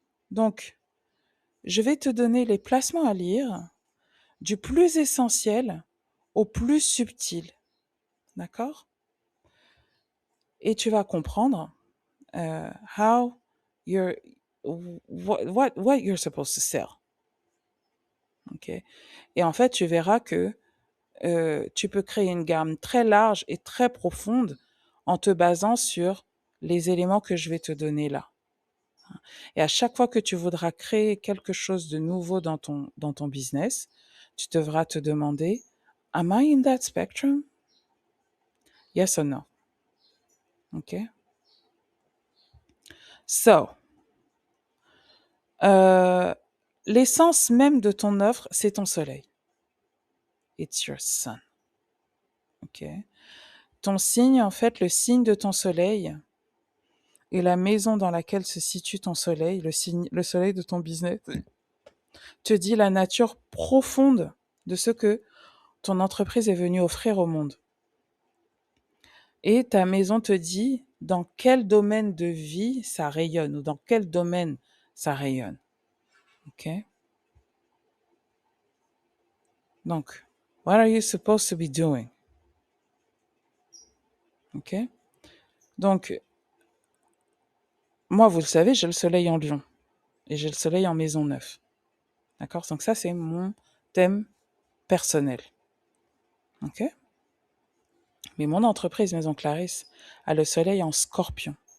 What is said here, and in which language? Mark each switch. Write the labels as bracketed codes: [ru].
[fr] Donc, je vais te donner les placements à lire du plus essentiel au plus subtil. D'accord? Et tu vas comprendre [en] how you're what you're supposed to sell. OK? [fr] Et en fait, tu verras que tu peux créer une gamme très large et très profonde en te basant sur les éléments que je vais te donner là. Et à chaque fois que tu voudras créer quelque chose de nouveau dans ton business, tu devras te demander, [en] am I in that spectrum? Yes or no? [fr] OK? So, l'essence même de ton offre, c'est ton soleil. [en] It's your sun. [fr] OK? Ton signe, en fait, le signe de ton soleil et la maison dans laquelle se situe ton soleil, le soleil de ton business, te dit la nature profonde de ce que ton entreprise est venue offrir au monde. Et ta maison te dit dans quel domaine de vie ça rayonne ou dans quel domaine ça rayonne. OK? [en] Donc, what are you supposed to be doing? OK? [fr] Donc, moi, vous le savez, j'ai le soleil en Lion et j'ai le soleil en maison 9. D'accord? Donc ça, c'est mon thème personnel. OK? Mais mon entreprise Maison Clarisse a le soleil en Scorpion.